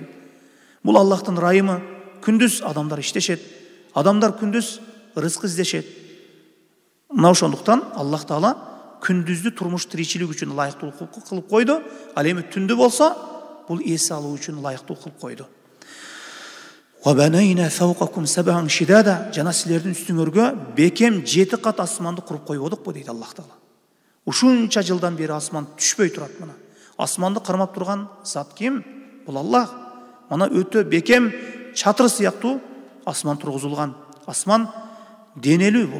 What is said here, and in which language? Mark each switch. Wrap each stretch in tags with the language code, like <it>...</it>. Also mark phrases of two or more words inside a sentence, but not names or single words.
<ky>Бул Аллахтын райымы. Күндүз адамдар иштешет, адамдар күндүз рызык издешет. Мына ошондуктан Аллах Таала күндүздү турмуш тиричилик үчүн ылайыктуу кылып койду. Ал эми түндү болсо, бул эс алуу үчүн ылайыктуу кылып койду.</ky> <ar>وَبَنَيْنَا فَوْقَكُمْ سَبْعًا شِدَادًا.</ar> <ky>Жана силердин үстүңөргө бекем 7 кат асманды куруп койбодукпу дейт Аллах Таала. Ушунча жылдан бери асман түшпөй турат мына. Асманды кармап турган зат ким? Бул Аллах. Мына өтө бекем чатыр сыяктуу асман тургузулган. Асман денелүү бул.</ky>